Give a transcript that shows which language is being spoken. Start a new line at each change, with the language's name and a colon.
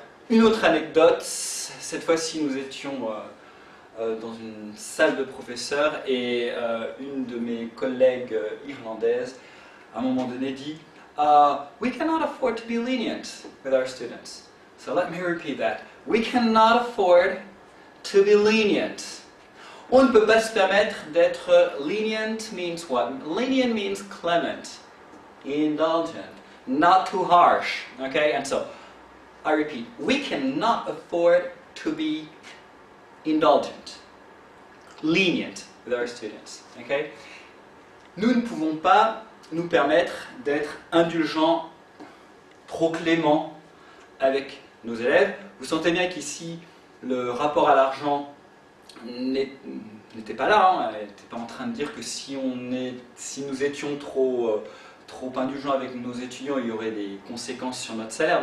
French: Une autre anecdote, cette fois-ci nous étions dans une salle de professeurs et une de mes collègues irlandaises, à un moment donné, dit
English: We cannot afford to be lenient with our students. So let me repeat that. We cannot afford to be lenient.
French: On ne peut pas se permettre d'être lenient
English: means what? Lenient means clement, indulgent, not too harsh. Okay, and so I repeat, we cannot afford to be indulgent, lenient with our students. Okay?
French: Nous ne pouvons pas nous permettre d'être indulgents, trop cléments avec nos élèves. Vous sentez bien qu'ici, le rapport à l'argent n'était pas là. Hein. Elle n'était pas en train de dire que si nous étions trop indulgents avec nos étudiants, il y aurait des conséquences sur notre salaire.